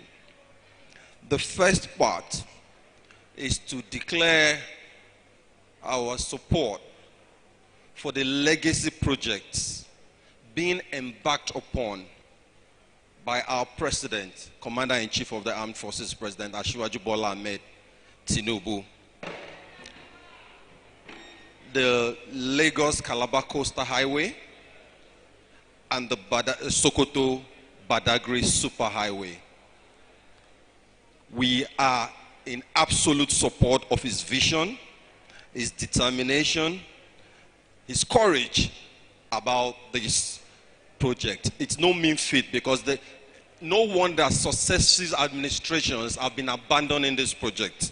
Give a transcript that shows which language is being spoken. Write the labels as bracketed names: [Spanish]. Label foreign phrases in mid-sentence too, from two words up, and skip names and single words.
[English] The first part is to declare our support for the legacy projects being embarked upon by our President, Commander-in-Chief of the Armed Forces, President Asiwaju Bola Ahmed Tinubu. The Lagos-Calabar Coastal Highway and the Sokoto Badagry Superhighway. We are in absolute support of his vision, his determination, his courage about this project. It's no mean feat, because no wonder successive administrations have been abandoning this project.